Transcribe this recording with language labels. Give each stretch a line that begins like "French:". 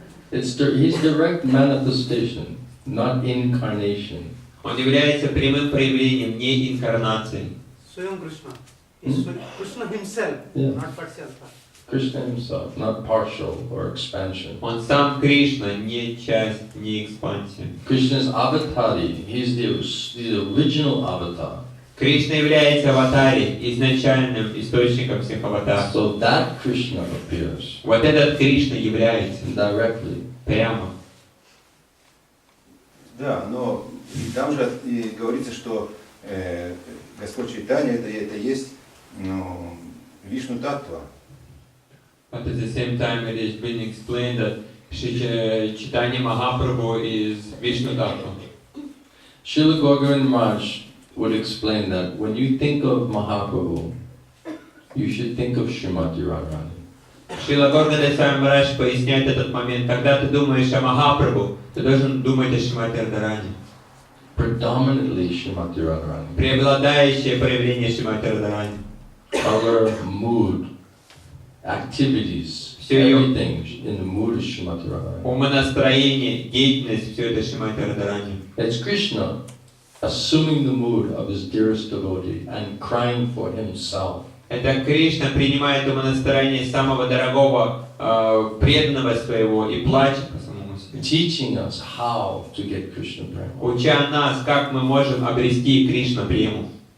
English: He's direct manifestation, not incarnation.
Russian: Он является прямым проявлением, не инкарнацией.
English: Swayam Krishna. Is Krishna himself, Yeah. not partial. Krishna himself, not partial or expansion.
Russian: Он сам Кришна, не часть, не экспансия.
English: Krishna is avatari. He's the original avatar.
Russian: Кришна является аватари, изначальным источником всех аватаров.
English: So that Krishna appears
Russian: Вот этот Кришна является
English: directly.
Russian: прямо. Да, но и там же и говорится, что Господь Чайтанья это есть Вишну Таттва.
English: But at the same time it is being explained that Shri Chaitanya Mahaprabhu is Vishnu Tattva. Srila Gauranga Maharaj would explain that when you think of Mahaprabhu, you should think of Srimati Radharani.
Russian: Шрила Горгадасвами Махарадж поясняет этот момент. Когда ты думаешь о Махапрабху, ты должен думать о Шримати Радхарани.
English: Predominantly Srimati Radharani.
Russian: Преобладающее проявление Шримати Радхарани.
English: Color, mood, activities, everything in the mood of Srimati Radharani.
Russian: Умонастроение, деятельность, все это Шримати Радхарани.
English: It's Krishna assuming the mood of his dearest devotee and crying for himself.
Russian: Это Кришна принимает умонастроение самого дорогого, преданного своего и плачет по самому себе.
English: Teaching us how to get Krishna prema.
Russian: Уча нас, как мы можем обрести Кришна прему.